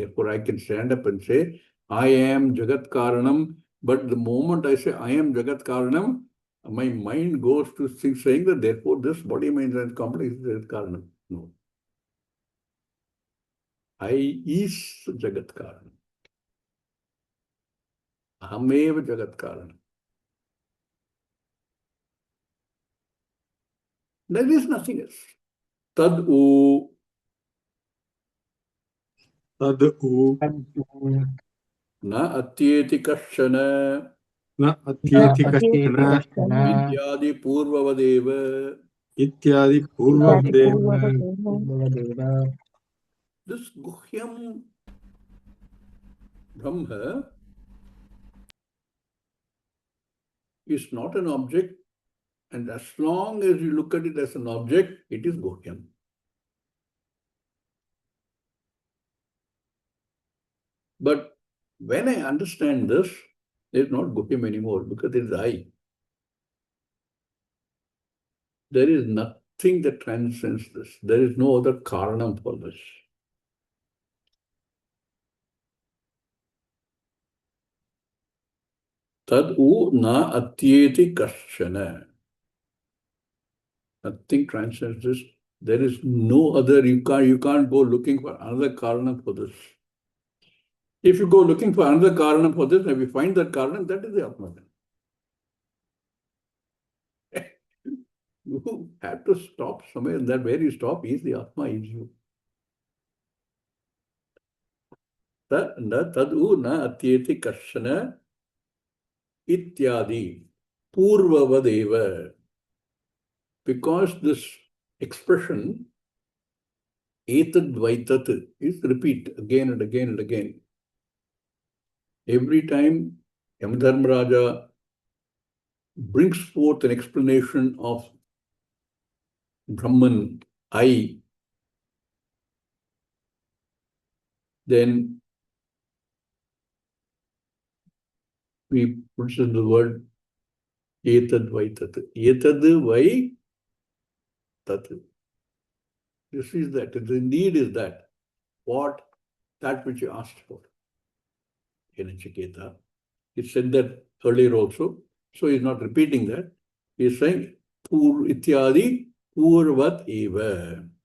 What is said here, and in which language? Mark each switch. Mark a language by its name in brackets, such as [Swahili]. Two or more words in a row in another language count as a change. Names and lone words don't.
[English] Therefore, I can stand up and say, I am [Sanskrit] जगत् कारणम्, [English] but the moment I say I am [Sanskrit] जगत् कारणम्, [English] my mind goes to things saying that therefore this body, mind, and complex is [Sanskrit] जगत् कारणम्. [English] No. I is [Sanskrit] जगत् कारणम्. अहमेव जगत् कारणम्. [English] There is nothing else. [Sanskrit] तदु. तदु. न अत्येति कश्चन. न अत्येति कश्चन इत्यादि पूर्ववदेव. इत्यादि पूर्वदेव. पूर्वदेव. [English] This [Sanskrit] गुह्यं ब्रह्म [English] is not an object, and as long as you look at it as an object, it is Guhyam. But when I understand this, it is not Guhyam anymore because it is I. There is nothing that transcends this. There is no other Karanam for this. [Sanskrit] तदु न अत्येति कश्चन. [English] Nothing transcends this. There is no other, you can't go looking for another Karanam for this. If you go looking for another Karanam for this, if you find that Karanam, that is the Atma. You have to stop somewhere, and that where you stop is the Atma, is you. [Sanskrit] तदु न अत्येति कश्चन इत्यादि पूर्ववदेव. [English] Because this expression [Sanskrit] एतद् वैतत् [English] is repeat again and again and again. Every time Yamadharmaraja brings forth an explanation of Brahman, I, then we put in the word [Sanskrit] एतद् वैतत्. एतद् वै तत्. [English] This is that. The need is that. What? That which you asked for. In Nachiketa. He said that earlier also. So he's not repeating that. He's saying [Sanskrit] पुर इत्यादि पूर्वत् एव.